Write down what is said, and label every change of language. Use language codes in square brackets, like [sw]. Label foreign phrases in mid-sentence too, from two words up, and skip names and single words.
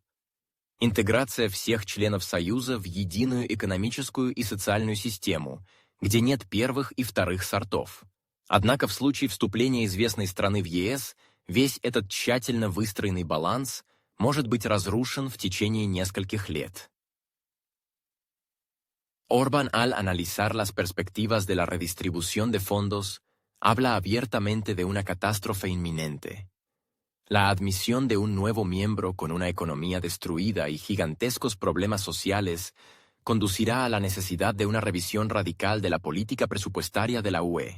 [ru] Интеграция всех членов Союза в единую экономическую и социальную систему, где нет первых и вторых сортов. Однако в случае вступления известной страны в ЕС весь этот тщательно выстроенный баланс может быть разрушен в течение нескольких лет. [es] Orbán, al analizar las perspectivas de la redistribución de fondos, habla abiertamente de una catástrofe inminente. La admisión de un nuevo miembro con una economía destruida y gigantescos problemas sociales conducirá a la necesidad de una revisión radical de la política presupuestaria de la UE.